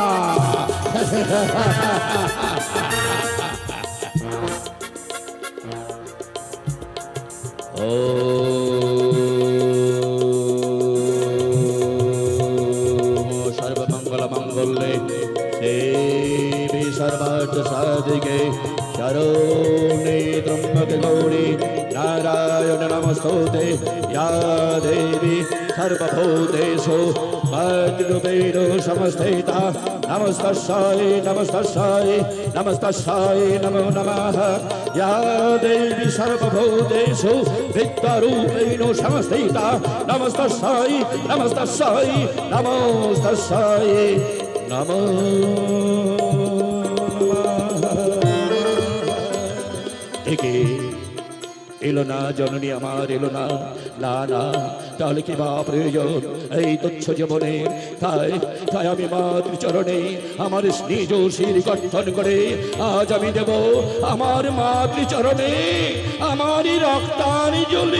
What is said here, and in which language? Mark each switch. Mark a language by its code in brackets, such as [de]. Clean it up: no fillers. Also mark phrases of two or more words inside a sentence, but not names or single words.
[sa] ও সর্বমঙ্গল মঙ্গলে দেবী সর্বার্থ সাধিকে শরণ্যে ত্র্যম্বকে গৌরী নারায়ণ নমস্তোতে या देवी सर्वभूतेषु मद्रूपेण संस्थिता नमस्तस्यै नमस्तस्यै नमस्तस्यै नमो नमः। या देवी सर्वभूतेषु विद्यारूपेण संस्थिता नमस्तस्यै नमस्तस्यै नमस्तस्यै नमो नमः। [bn] এলো না জননী আমার, এলো না, না না, তাহলে কি বা প্রয়োজন এই তুচ্ছ জীবনে? তাই তাই আমি মাতৃচরণে আমার নিজ শির গঠন করে আজ আমি দেব আমার মাতৃচরণে আমারই রক্তানি জ্বলি।